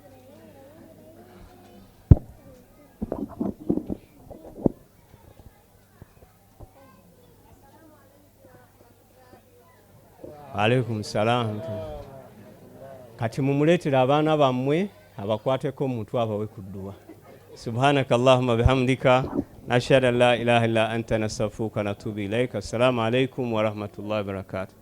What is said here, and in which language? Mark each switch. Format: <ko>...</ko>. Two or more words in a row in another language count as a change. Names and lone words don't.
<ar>عليكم السلام.</ar> <lg>Kati mumuleetera abaana bammwe abakwateko omuntu abawe ku dduwa.</lg> <ar>سبحانك اللهم وبحمدك نشهد أن لا إله إلا أنت نستغفرك ونتوب إليك. السلام عليكم ورحمة الله وبركاته.</ar>